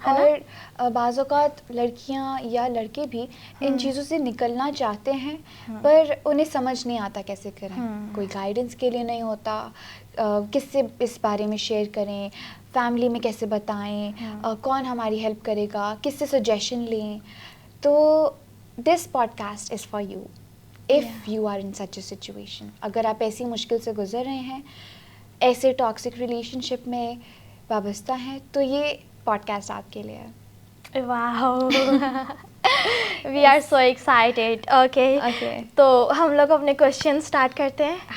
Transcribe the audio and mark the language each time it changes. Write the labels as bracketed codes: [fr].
[ur] اور بعض اوقات لڑکیاں یا لڑکے بھی ان چیزوں سے نکلنا چاہتے ہیں پر انہیں سمجھ نہیں آتا کیسے کریں, کوئی گائیڈنس کے لیے نہیں ہوتا, کس سے اس بارے میں شیئر کریں, فیملی میں کیسے بتائیں, کون ہماری ہیلپ کرے گا, کس سے سجیشن لیں. [en] تو this podcast is for you if you are in such a situation. [ur] اگر آپ ایسی مشکل سے گزر رہے ہیں, ایسے ٹاکسک ریلیشن شپ میں وابستہ ہیں, تو یہ پوڈ کاسٹ آپ کے لیے ہے. [en] Wow, we are so excited. [ur] Okay, تو ہم لوگ اپنے کوشچن اسٹارٹ کرتے ہیں.